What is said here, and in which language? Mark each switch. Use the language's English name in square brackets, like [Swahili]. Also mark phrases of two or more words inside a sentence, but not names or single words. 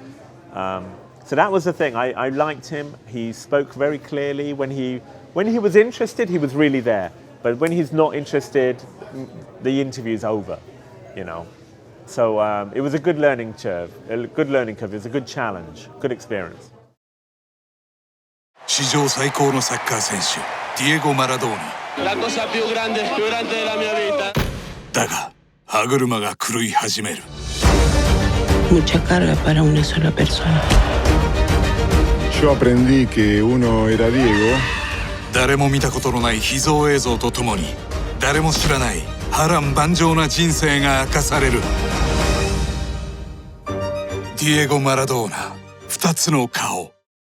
[English] So that was the thing, I liked him. He spoke very clearly. When he was interested, he was really there. But when he's not interested, the interview's over, So it was a good learning curve. It was a good challenge, good experience. [Japanese] 史上最高のサッカー選手、ディエゴ・マラドーナ。 [Italian] La cosa più grande della mia vita. [Japanese] だが、歯車が狂い始める。 [Spanish] Mucha carga para una sola persona. Yo aprendí que uno era Diego. [Japanese] 誰も見たことのない秘蔵映像とともに、誰も知らない波乱万丈な人生が明かされる。ディエゴ・マラドーナ、2つの顔。